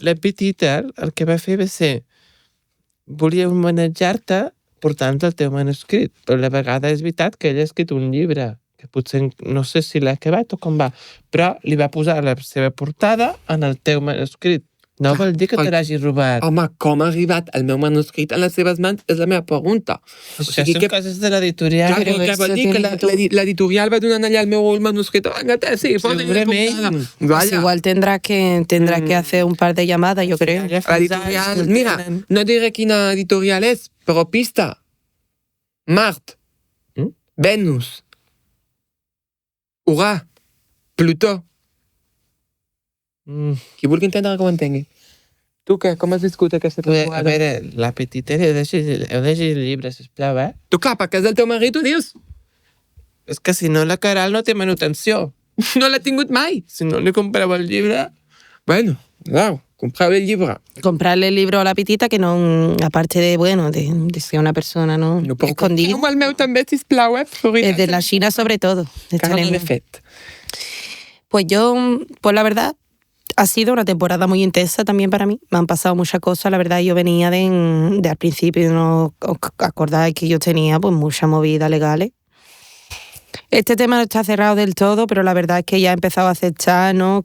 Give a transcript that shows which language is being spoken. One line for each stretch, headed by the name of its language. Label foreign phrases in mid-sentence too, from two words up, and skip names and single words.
Catalan: La petita el que va fer va ser volia homenatjar-te portant el teu manuscrit, però a la vegada és veritat que ella ha escrit un llibre que potser no sé si l'ha acabat o com va, però li va posar la seva portada en el teu manuscrit. No vol dir que te l'hagi robat. Home, com ha arribat el meu manuscrit en les seves mans és la meva pregunta. Això són coses de l'editorial. Clar, però què vol dir que l'editorial va donant allà el meu manuscrit? Sí, segurament.
Spanish: Pues igual tendrá que hacer un par de llamadas, yo creo.
Catalan: L'editorial, mira, no diré quina editorial és, però pista. Mart. Venus. Urà. Plutó. Qui vulgui entendre que ho entengui. Tu què? Com has viscut aquesta temporada? A veure, la petita, heu de llegir el llibre, sisplau, Tu clar, perquè és el teu marit, ho dius? És que si no la Caral no té manutenció. No l'ha tingut mai. Si no li compreu el llibre...
Spanish: Bueno, claro,
Catalan: compreu el llibre.
Spanish: Comprarle el libro a la petita que no, aparte de, bueno, de ser una persona, ¿no? Escondida.
Catalan: Com el meu també, sisplau, Florida.
Spanish: De la China sobre todo.
Catalan: Que no l'he fet.
Spanish: Pues la verdad, ha sido una temporada muy intensa también para mí. Me han pasado muchas cosas. La verdad, yo venía de al principio, ¿no? ¿Os acordáis que yo tenía pues muchas movidas legales? Este tema no está cerrado del todo, pero la verdad es que ya he empezado a aceptar, ¿no?